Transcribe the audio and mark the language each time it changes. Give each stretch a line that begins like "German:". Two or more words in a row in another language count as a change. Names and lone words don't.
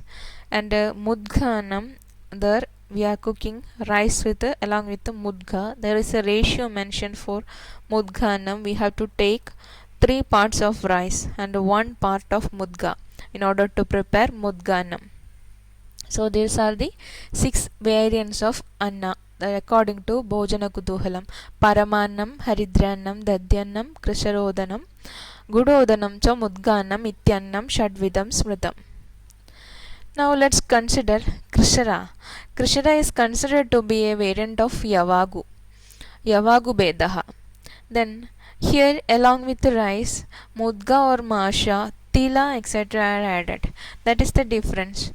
English: And Mudganam, there we are cooking rice with along with the mudga. There is a ratio mentioned for Mudganam. We have to take 3 parts of rice and 1 part of mudga in order to prepare Mudganam. So these are the 6 variants of anna according to Bhojana Kutuhalam.
Sanskrit: Paramannam, Haridranam, Dadyannam, Krisarodanam, Gudodanam cha Mudganam, Ityannam Shadvidam Smritam.
English: Now let's consider Krishara. Krishara is considered to be a variant of
Sanskrit: Yavagu Bedaha.
English: Then here along with the rice, Mudga or Masha, Tila, etc. are added. That is the difference.